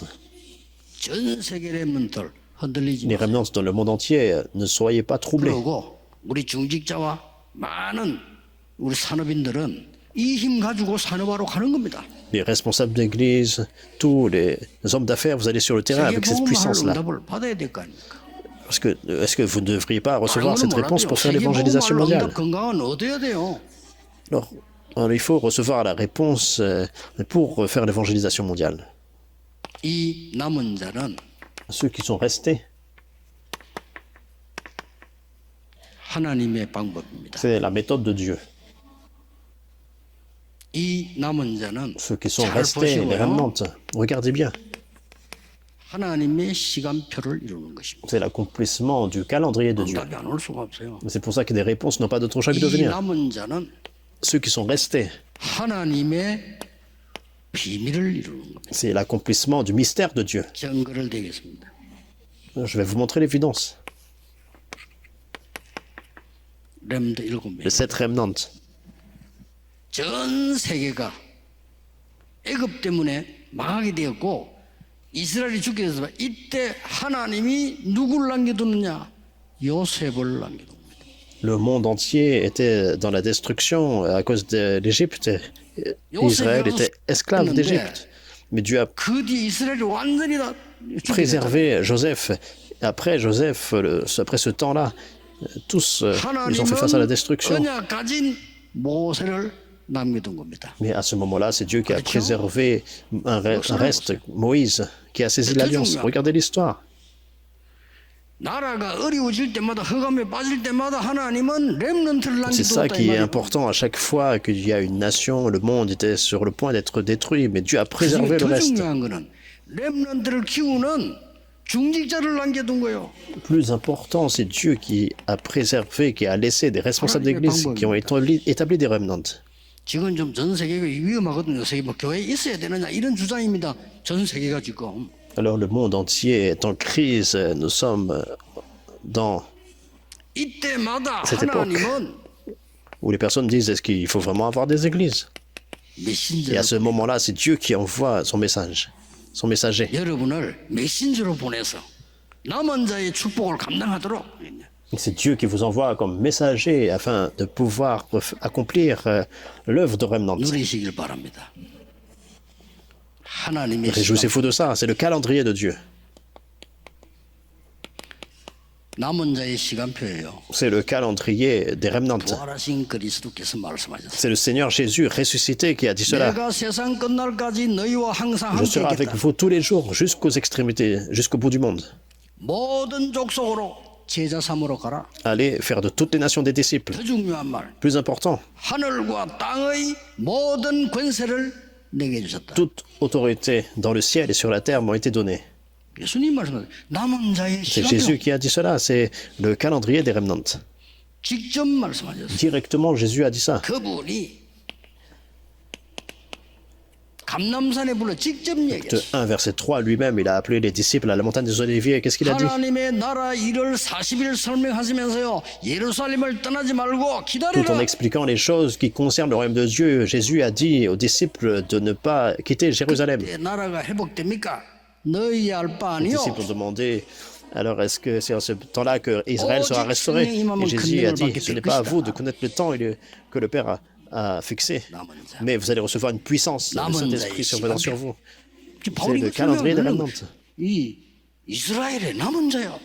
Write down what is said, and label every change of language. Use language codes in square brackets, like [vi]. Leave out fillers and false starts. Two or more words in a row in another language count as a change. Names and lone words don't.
[ko] 전 세계 렘넌트들 흔들리지 [fr] Les [ko] 마세요. [fr] remnants dans le monde entier, ne soyez pas troublés. [ko] 그리고 우리 중직자와 많은 우리 산업인들은 이 힘 가지고 산업하러 가는 겁니다. [fr] Les responsables d'église, tous les hommes d'affaires, vous allez sur le terrain avec cette [ko] 세계복음화할 [fr] puissance-là. [ko] 응답을 받아야 될 거 아닙니까? [fr] Parce que, est-ce que vous ne devriez pas recevoir [ko] 다른 [fr] cette [ko] 거는 [fr] réponse [ko] 몰라도요. [fr] pour faire l'évangélisation [ko] 세계복음화할 [fr] mondiale? [ko] 응답 건강은 얻어야 돼요. [fr] Alors, il faut recevoir la réponse pour faire l'évangélisation mondiale. [ko] 이 남은 자는 [fr] Ceux qui sont restés, [ko] 하나님의 방법입니다. [fr] c'est la méthode de Dieu. [ko] 이 남은 자는 [fr] Ceux qui sont [ko] 잘 [fr] restés, les [ko] 보시고요. [fr] remnants, regardez bien. [ko] 하나님의 시간표를 이루는 것입니다. [fr] C'est l'accomplissement du calendrier de Dieu. [ko] 응답이 안 올 수가 없어요. [fr] C'est pour ça que des réponses n'ont pas d'autre choix que de [ko] 이 [fr] venir. [ko] 남은 자는 [fr] Ceux qui sont restés, [ko] 하나님의 비밀을 이루는 겁니다. [fr] c'est l'accomplissement du mystère de Dieu. [ko] 증거를 대겠습니다. [fr] Je vais vous montrer l'évidence. [ko] 렘드 7명. [fr] Les 7 remnants. [ko] 전 세계가 애굽 때문에 망하게 되었고 이스라엘이 죽게 돼서 이때 하나님이 누굴 남겨두느냐? 요셉을 남겨둡니다. [fr] Le monde entier était dans la destruction à cause de l'Égypte. Israël était esclave d'Égypte. Mais Dieu a [ko] 그 뒤 이스라엘이 완전히 다 죽게 됐다. [fr] préservé Joseph. Et après Joseph, après ce temps-là, tous ils ont fait face à la destruction. [ko] 언약 가진 모세를 남겨둔 겁니다. [fr] Mais à ce moment-là, c'est Dieu qui a préservé un reste, Moïse, qui a saisi l'alliance. Regardez l'histoire. [ko] 나라가 어려워질 때마다 흑암에 빠질 때마다 하나님은 렘넌트를 [fr] C'est ça [ko] 남겨두었다 이 [fr] qui est [ko] 말이에요. [fr] important à chaque fois qu'il y a une nation, le monde était sur le point d'être détruit, mais Dieu a [ko] 그중에 [fr] préservé le [ko] 더 [fr] reste. [ko] 중요한 거는 렘넌트를 키우는 중직자를 남겨둔 거예요. [fr] Plus important, c'est Dieu qui a préservé, qui a laissé des responsables d'église qui ont établi des remnants. [ko] 지금 좀 전 세계가 위험하거든요. 세계 뭐 교회에 있어야 되느냐 이런 주장입니다. 전 세계가 지금. [fr] Alors le monde entier est en crise, nous sommes dans [ko] 이때마다 [fr] Cette époque. [ko] 하나님은 [fr] où les personnes disent est-ce qu'il faut vraiment avoir des églises? Et à ce moment-là, c'est Dieu qui envoie son message, son messager. [ko] 여러분을 메신저로 보내서 남은 자의 축복을 감당하도록 [fr] C'est Dieu qui vous envoie comme messager afin de pouvoir accomplir l'œuvre de Remnant. [ko] 누리시길 바랍니다. 하나님의 [fr] Réjouissez-vous de ça, c'est le calendrier de Dieu. [ko] 남은 자의 시간표예요. [fr] C'est le calendrier des Remnants. [ko] 부활하신 그리스도께서 말씀하셨어요. [fr] C'est le Seigneur Jésus ressuscité qui a dit cela. [ko] 내가 세상 끝날까지 너희와 항상 [fr] Je [ko] 함께 [fr] serai avec [ko] 있겠다. [fr] vous tous les jours jusqu'aux extrémités, jusqu'au bout du monde. [ko] 모든 족속으로 제자 삼으러 가라. [fr] Allez faire de toutes les nations des disciples. [ko] 더 중요한 말. [fr] Plus important, [ko] 하늘과 땅의 모든 권세를 내게 주셨다. [fr] toute autorité dans le ciel et sur la terre m'ont été données. [ko] 예수님 말씀하세요. 남은 자의 [fr] C'est Jésus [ko] 시간표. [fr] qui a dit cela, c'est le calendrier des Remnants. [ko] 직접 말씀하셨어요. [fr] Directement, Jésus a dit ça. [ko] 그분이 감남산에 불러 직접 [fr] De [ko] 얘기했어요. [fr] 1 verset 3, lui-même, il a appelé les disciples à la montagne des Oliviers. Qu'est-ce qu'il a dit? [ko] 하나님의 나라 일을 40일 설명하시면서요. 예루살렘을 떠나지 말고 [fr] Tout en [ko] 기다리라. [fr] expliquant les choses qui concernent le royaume de Dieu, Jésus a dit aux disciples de ne pas quitter Jérusalem. [ko] 내 나라가 회복됩니까? 너희 알 바 [fr] Les [ko] 아니요. [fr] disciples ont demandé, alors est-ce que c'est en ce temps-là que Israël sera restauré? Et Jésus a dit, ce n'est pas à vous de connaître le temps que le Père a fixé, mais vous allez recevoir une puissance, le Saint-Esprit survenant sur vous. C'est le calendrier des Remnants. [ko] 이 이스라엘의 남은 자요.